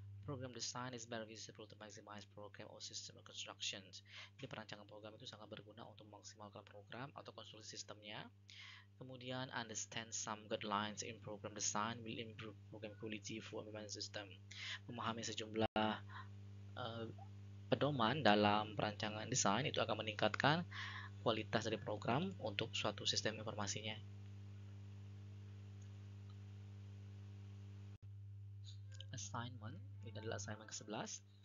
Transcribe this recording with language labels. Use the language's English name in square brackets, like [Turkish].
[English] Program design is very visible to maximize program or system constructions. [Indonesian] Jadi perancangan program itu sangat berguna untuk memaksimalkan program atau konstruksi sistemnya. [English] Kemudian understand some guidelines in program design will improve program quality for implementation system. [Indonesian] Memahami sejumlah pedoman dalam perancangan desain itu akan meningkatkan kualitas dari program untuk suatu sistem informasinya. Assignment, ini adalah assignment ke-11.